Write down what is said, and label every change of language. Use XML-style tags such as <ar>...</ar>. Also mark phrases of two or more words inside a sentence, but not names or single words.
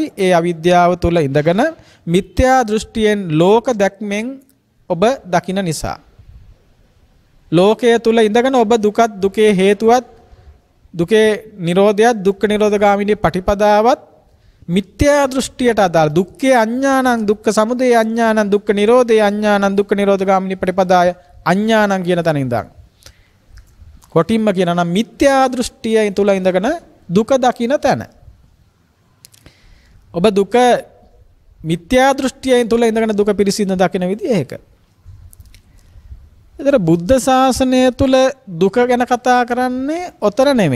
<si>ඒ අවිද්‍යාව තුල ඉඳගෙන මිත්‍යා දෘෂ්ටියෙන් ලෝක දැක්මෙන් ඔබ දකින නිසා. ලෝකයේ තුල ඉඳගෙන ඔබ දුකත්, දුකේ හේතුවත්, දුකේ නිරෝධයත්, දුක්ඛ නිරෝධගාමිනී පටිපදාවත් මිත්‍යා දෘෂ්ටියට අදාළ</si> <pi>දුක්ඛේ අඥානං, දුක්ඛ සමුදය අඥානං, දුක්ඛ නිරෝධේ අඥානං, දුක්ඛ නිරෝධගාමිනී පටිපදාය අඥානං</pi> <si>කියන තැන ඉඳන් කොටින්ම කියනවා නම් මිත්‍යා දෘෂ්ටිය තුල ඉඳගෙන දුක දකින තැන. ඔබ දුක මිත්‍යා දෘෂ්ටියෙන් තුල ඉඳගෙන දුක පිරිසිදු දකින විදිය ඒක. ඒතර බුද්ධ ශාසනය තුල දුක ගැන කතා කරන්නේ ඔතර නෙමෙයි.</si>